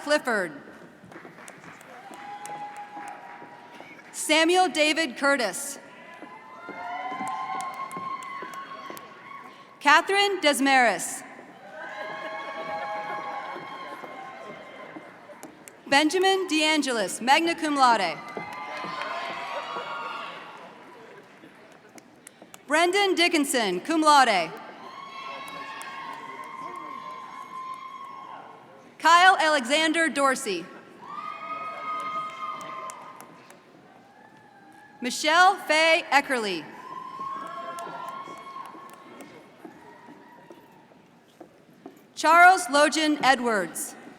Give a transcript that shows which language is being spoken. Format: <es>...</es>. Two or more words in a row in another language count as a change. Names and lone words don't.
<en>Clifford, Samuel David Curtis, Catherine Desmaris, Benjamin DeAngelis,</en> <la>magna cum laude,</la> <en>Brendan Dickinson,</en> <la>cum laude,</la> <en>Kyle Alexander Dorsey, Michelle Faye Eckerly, Charles Logan Edwards,</en>